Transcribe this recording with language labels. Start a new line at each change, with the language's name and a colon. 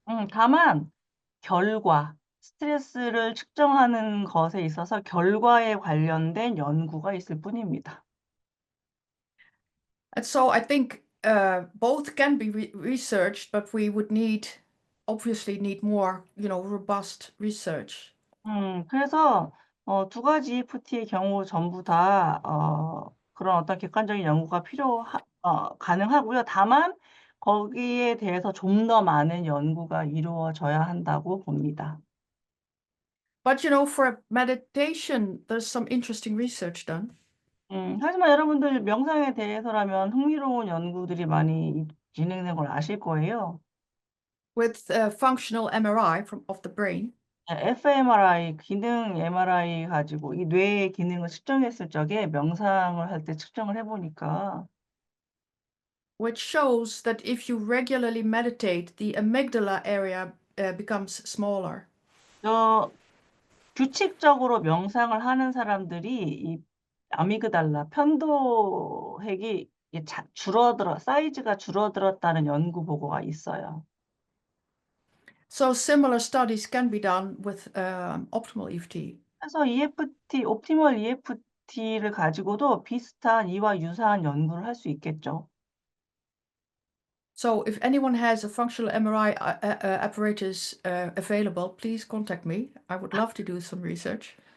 Korean: 다만 결과, 스트레스를 측정하는 것에 있어서 결과에 관련된 연구가 있을 뿐입니다.
English: And so I think both can be researched, but we would obviously need more, robust research.
Korean: 그래서 두 가지 EFT의 경우 전부 다 그런 어떤 객관적인 연구가 가능하고요. 다만 거기에 대해서 좀 더 많은 연구가 이루어져야 한다고 봅니다.
English: But for meditation, there's some interesting research done
Korean: 하지만 여러분들 명상에 대해서라면 흥미로운 연구들이 많이 진행된 걸 아실 거예요.
English: with functional MRI of the brain,
Korean: fMRI, 기능 MRI 가지고 이 뇌의 기능을 측정했을 적에 명상을 할 때 측정을 해 보니까
English: which shows that if you regularly meditate, the amygdala area becomes smaller.
Korean: 어 규칙적으로 명상을 하는 사람들이 이 아미그달라 편도핵이 이게 사이즈가 줄어들었다는 연구 보고가 있어요.
English: So similar studies can be done with optimal EFT.
Korean: 그래서 옵티멀 EFT를 가지고도 비슷한 이와 유사한 연구를 할 수 있겠죠.
English: So if anyone has a functional MRI apparatus available, please contact me. I would love to do some research.